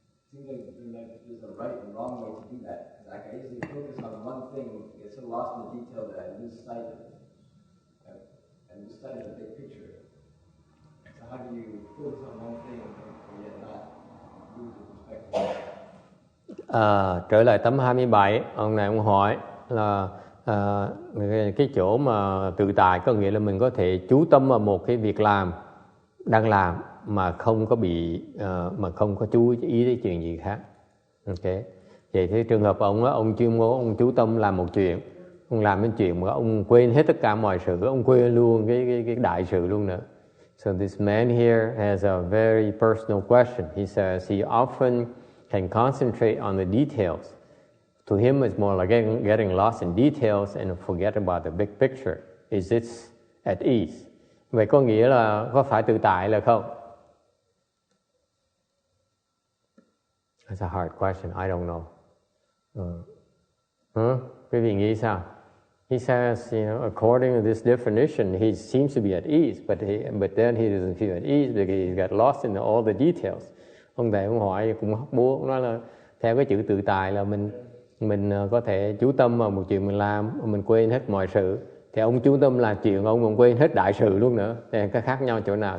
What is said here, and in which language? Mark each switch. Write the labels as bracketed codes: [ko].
[en] Seems like there's a right and wrong way to do that. Like I usually focus on one thing, get so lost in the detail that I lose sight of it. And lose sight of the big picture. So how do you focus on one thing and yet not lose the perspective? [vi] Trở lại tấm 27, ông này ông hỏi là cái chỗ mà tự tại có nghĩa là mình có thể chú tâm vào một cái việc làm đang làm mà không có bị mà không có chú ý đến chuyện gì khác. Ok, vậy thì trường hợp ông chuyên môn ông chú tâm làm một chuyện, ông làm cái chuyện mà ông quên hết tất cả mọi sự, ông quên luôn cái đại sự luôn nữa. [en] So this man here has a very personal question. He says he often can concentrate on the details. To him, it's more like getting lost in details and forget about the big picture. Is it at ease? [vi] Vậy có nghĩa là có phải tự tại là không? [en] That's a hard question. I don't know. [vi] Quý vị nghĩ sao? [en] He says, according to this definition, he seems to be at ease, but then he doesn't feel at ease because he got lost in all the details. [vi] Ông thầy ông hỏi cũng hóc búa, ông nói là theo cái chữ tự tại là mình có thể chú tâm vào một chuyện mình làm, mình quên hết mọi sự. Thì ông chú tâm là chuyện ông quên hết đại sự luôn nữa. Thì cái khác nhau chỗ nào?